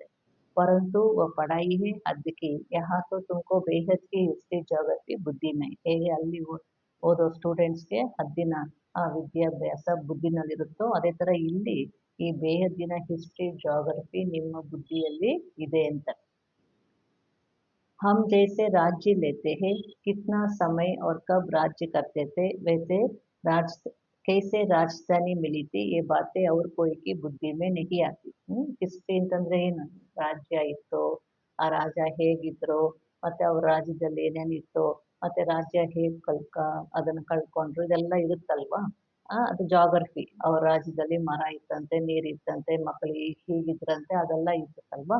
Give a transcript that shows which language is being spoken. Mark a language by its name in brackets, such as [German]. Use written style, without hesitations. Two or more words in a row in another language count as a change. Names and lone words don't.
[Hindi] परंतु पढ़ाई है हद की, यहाँ तो तुमको बेहद की [English] history geography [Hindi] बुद्धि में. [Kannada] ಹೇಗೆ ಅಲ್ಲಿ ಓದೋ ಸ್ಟೂಡೆಂಟ್ಸ್ಗೆ ಹದ್ದಿನ ಆ ವಿದ್ಯಾಭ್ಯಾಸ ಬುದ್ಧಿನಲ್ಲಿರುತ್ತೋ ಅದೇ ತರ ಇಲ್ಲಿ ಈ ಬೇಹದ್ದಿನ [English] history geography [Kannada] ನಿಮ್ಮ ಬುದ್ಧಿಯಲ್ಲಿ ಇದೆ ಅಂತ. [Hindi] हम जैसे राज्य लेते हैं, कितना समय और कब राज्य करते थे, वैसे राज कैसे राजधानी मिली थी, ये बातें और कोई की बुद्धि में नहीं आती. [Kannada] ಹಿಸ್ಟ್ರಿ ಅಂತಂದ್ರೆ ಏನು, ರಾಜ್ಯ ಇತ್ತು, ಆ ರಾಜ ಹೇಗಿದ್ರು, ಮತ್ತೆ ಅವ್ರ ರಾಜ್ಯದಲ್ಲಿ ಏನೇನಿತ್ತು, ಮತ್ತೆ ರಾಜ್ಯ ಹೇಗ್ ಅದನ್ನ ಕಳ್ಕೊಂಡ್ರು, ಇದೆಲ್ಲ ಇರುತ್ತಲ್ವಾ. ಅದು ಜಾಗ್ರಫಿ. ಅವ್ರ ರಾಜ್ಯದಲ್ಲಿ ಮರ ಇತ್ತಂತೆ, ನೀರ್ ಇತ್ತಂತೆ, ಮಕ್ಕಳು ಹೀಗಿದ್ರಂತೆ, ಅದೆಲ್ಲ ಇರುತ್ತಲ್ವಾ.